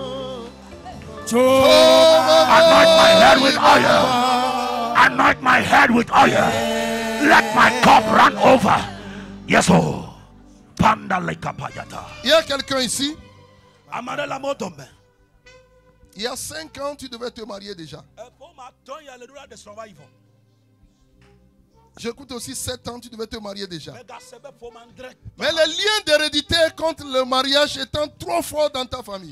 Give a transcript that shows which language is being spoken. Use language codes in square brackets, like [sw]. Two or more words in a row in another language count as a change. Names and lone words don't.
[en] Anoint my head with oil. Anoint my head with oil. Let my cup run over. Yes, oh. [fr] Il y a quelqu'un ici. Il y a 5 ans, tu devais te marier déjà. J'écoute aussi 7 ans, tu devais te marier déjà. Mais les liens d'hérédité contre le mariage étant trop forts dans ta famille.